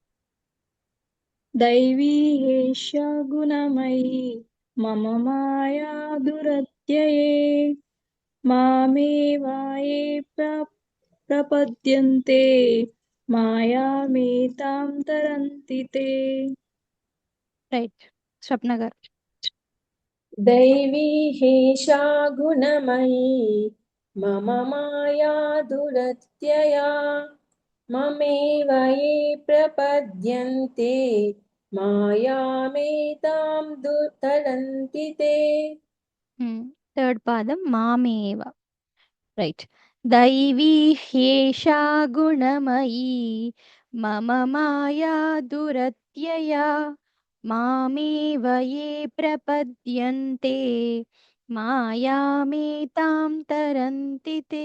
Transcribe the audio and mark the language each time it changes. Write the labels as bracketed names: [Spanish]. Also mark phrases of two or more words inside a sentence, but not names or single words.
[Sanskrit] दैवी हेषा गुणमयी मम माया दुरत्यये मामेव ये प्रपद्यन्ते मायामेतां तरन्ति ते. [Telugu] రైట్. స్వప్న గారు. [Sanskrit] दैवी हेषा गुणमयी मम माया दुरत्यया ममेव ये प्रपद्यन्ते मायामेतां तरन्ति ते. [Telugu] థర్డ్ పాదం మామేవ. రైట్. [Sanskrit] దైవీ హ్యేషా గుణమయీ మమ మాయా దురత్యయా మామేవ యే ప్రపద్యంతే మాయామేతాం తరంతి తే.